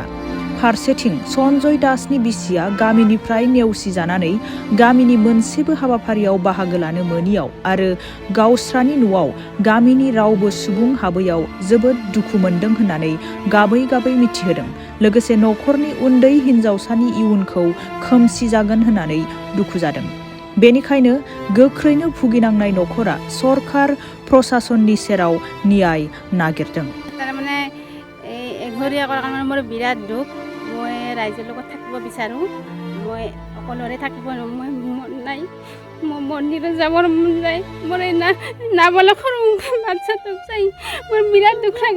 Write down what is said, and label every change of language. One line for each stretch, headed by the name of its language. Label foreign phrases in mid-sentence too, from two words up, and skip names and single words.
Bodo: फारसेथिं सन्जय दासनि बिसिया गामिनिफ्राय नेवसिजानानै गामिनि मोनसेबो हाबाफारियाव बाहागो लानो मोनियाव आरो गावस्रानि न'आव गामिनि रावबो सुबुं हाबैयाव जोबोद दुखु मोनदों होननानै गाबै गाबै मिथिहोदों। लोगोसे नखरनि उन्दै हिनजावसानि इयुनखौ खोमसि जागोन होननानै दुखु जादों। बेनिखायनो गोख्रैनो भुगिनांनाय नखरा सरकार प्रशासननि सेराव न्याय नागिरदों।
Assamese: তাৰমানে এই এঘৰীয়া কৰাৰ কাৰণে মোৰ বিৰাট দুখ। মই ৰাইজৰ লগত থাকিব বিচাৰোঁ। মই অকলৰে থাকিব মই মন নাই। মোৰ মন্দিৰত যাবৰ মন যায়। মোৰ এই নাবালক সৰু বাচ্চাটোক চাই মোৰ বিৰাট দুখ লাগে।